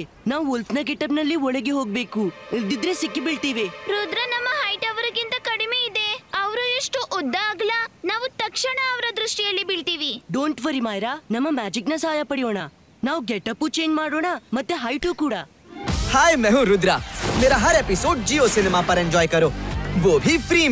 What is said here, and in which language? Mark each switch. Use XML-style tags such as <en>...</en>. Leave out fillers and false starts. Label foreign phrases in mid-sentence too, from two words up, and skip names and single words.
<kn>ನಾವು ವುಲ್ಫ್ ನ ಗೆಟಪ್ ನಲ್ಲಿ ಒಳಗೆ ಹೋಗ್ಬೇಕು, ಇಲ್ದಿದ್ರೆ ಸಿಕ್ಕಿ ಬೀಳ್ತೀವಿ. ರುದ್ರ, ನಮ್ಮ ಹೈಟ್ ಅವರಿಗಿಂತ ಕಡಿಮೆ ಇದೆ. ಅವರು ಎಷ್ಟು ಉದ್ದ ಅಗಲ, ನಾವು ತಕ್ಷಣ ಅವರ ದೃಷ್ಟಿಯಲ್ಲಿ ಬೀಳ್ತೀವಿ.</kn> <en>don't worry</en> <kn>ಮಾಯರಾ, ನಮ್ಮ ಮ್ಯಾಜಿಕ್ ನ ಸಹಾಯ ಪಡೆಯೋಣ. ನಾವು</kn> <en>getup change</en> <kn>ಮಾಡೋಣ, ಮತ್ತೆ ಹೈಟು ಕೂಡ.</kn> <hi>हाय मैं हूँ रुद्रा। मेरा हर एपिसोड जियो सिनेमा पर एंजॉय करो, वो भी फ्री में।</hi>